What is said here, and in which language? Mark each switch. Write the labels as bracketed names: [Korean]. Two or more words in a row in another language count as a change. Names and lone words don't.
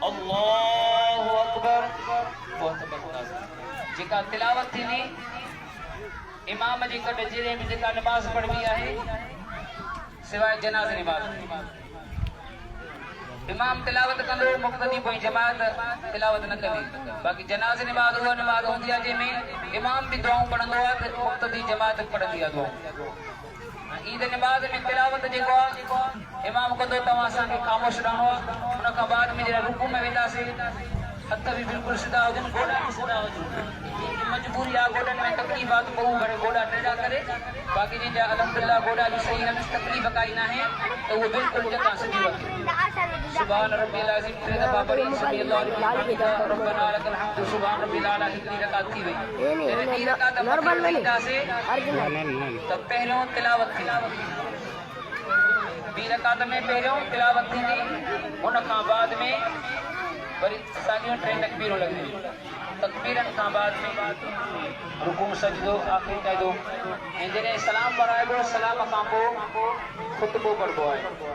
[Arabic] الله أكبر [Sindhi] बहुत बरकत जेका तिलावत थींदी इमाम जी कट जिले में जेका नमाज पढ़बी आहे सिवाय जनाज़ नमाज इमाम तिलावत कंदो मुक़्तदी पोइ जमात तिलावत न कंदी। बाक़ी जनाज़ नमाज उहा नमाज हूंदी आहे जंहिंमें इमाम बि दुआऊं पढ़ंदो आहे त मुक़्तदी जमात पढ़ंदी आहे दुआऊं। ईद नमाज में तिलावत जेको आहे इमाम कंदो तव्हां असांखे ख़ामोश रहणो आहे। उन खां बाद में जॾहिं रुकू में वेंदासीं हथ भी बिल्कुल सीधा हुजनि गोॾा भी सीधा हुजनि। मजबूरी आहे गोॾनि में तकलीफ़ आहे त पोइ भले गोॾा टेढ़ा करे बाक़ी जंहिंजा अलहमदुलिल्लाह गोॾा बि सही आहिनि तकलीफ़ काई न आहे त उहो बिल्कुलु जॻह सिधी वठे। [Arabic] سبحان ربي العظيم [Sindhi] टे दफ़ा पढ़ी [Arabic] سمع الله ربنا لك الحمد سبحان ربي الأعلى [Sindhi] हिकिड़ी रकात थी वई। ॿी रकात पढ़ंदासीं त पहिरियों तिलावत थींदी। ॿी रकात में पहिरियों तिलावत थींदी उन खां बाद में वरी साॻियूं टे तकबीरूं लॻंदियूं। तकबीरनि खां बाद में रुकू सजदो आख़िरी क़ाइदो ऐं जॾहिं सलाम पढ़ाइबो सलाम खां पोइ ख़ुतबो पढ़बो आहे।